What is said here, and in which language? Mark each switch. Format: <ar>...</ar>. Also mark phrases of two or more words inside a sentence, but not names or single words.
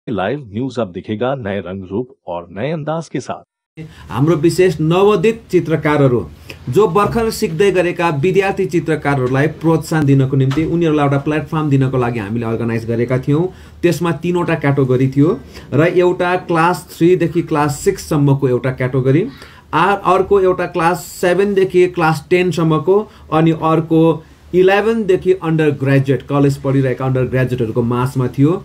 <hi>लाइव न्यूज अब दिखेगा नए रंग रूप और नए अंदाज के साथ।</hi> <ne>हाम्रो विशेष नवोदित चित्रकारहरू जो भर्खर सिक्दै गरेका विद्यार्थी चित्रकारहरूलाई प्रोत्साहन दिनको निम्ति उनीहरूलाई एउटा प्लेटफर्म दिनको लागि हामीले अर्गनाइज गरेका थियौं। त्यसमा तीनवटा क्याटेगोरी थियो र एउटा क्लास 3 देखि क्लास 6 सम्मको एउटा क्याटेगोरी, अर्को एउटा क्लास 7 देखि क्लास 10 सम्मको, अनि अर्को 11 देखि</ne> <en>under graduate college</en> <ne>पढिरहेका</ne> <en>under graduateहरूको</en> <ne>मासमा थियो।</ne>